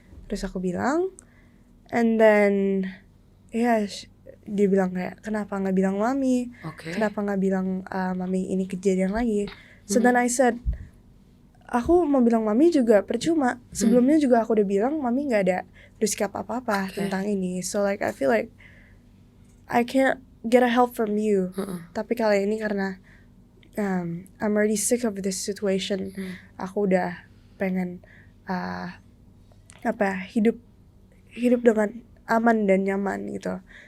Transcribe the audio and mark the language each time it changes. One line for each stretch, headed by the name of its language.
Indonesian: Terus aku bilang,
English: and then
Indonesian: dia bilang kayak kenapa nggak bilang mami? Kenapa nggak bilang mami ini kejadian lagi?
English: So then I said,
Indonesian: aku mau bilang mami juga percuma. Sebelumnya juga aku udah bilang mami nggak ada bersikap apa-apa tentang ini.
English: So like I feel like I can't get a help from you.
Indonesian: Tapi kali ini karena
English: I'm already sick of this situation.
Indonesian: Aku udah pengen hidup dengan aman dan nyaman gitu.